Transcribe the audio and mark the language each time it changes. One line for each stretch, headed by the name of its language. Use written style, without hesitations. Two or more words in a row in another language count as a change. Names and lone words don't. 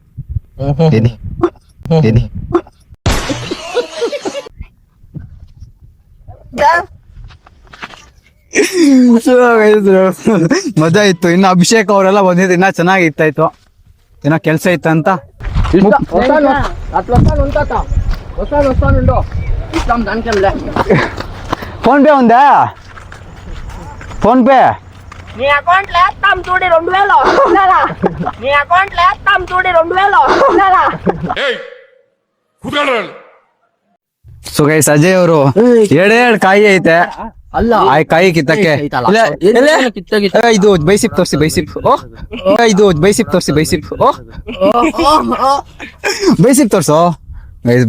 Kannada: ಮಜಾ ಇತ್ತು. ಇನ್ನು ಅಭಿಷೇಕ್ ಅವರೆಲ್ಲ ಬಂದಿದ್ದು ಇನ್ನ ಚೆನ್ನಾಗಿತ್ತಾಯ್ತು. ಏನೋ ಕೆಲ್ಸ ಇತ್ತಂತ.
Telugu: ఫోన్ పే ఉందా? ఫోన్ పే నీ అకౌంట్ లో వేస్తాం చూడి 2,000 ఉన్నారా? నీ అకౌంట్ లో వేస్తాం చూడి 2,000 ఉన్నారా?
English: so guys
Kannada: ಅಜಯ್ ಅವರು ಎರಡೆರಡು ಕಾಯಿ ಐತೆ ಅಲ್ಲ, ಆ ಕಾಯಿ ಕಿತ್ತಕ್ಕೆ ಇದು ಬೈಸಿಪ್ ತೋರಿಸಿ. ಬೈಸಿಪ್ ಇದು ಬೈಸಿಪ್ ತೋರಿಸಿ. ಬೈಸಿಪ್ ತೋರ್ಸು ಗೈಸ್.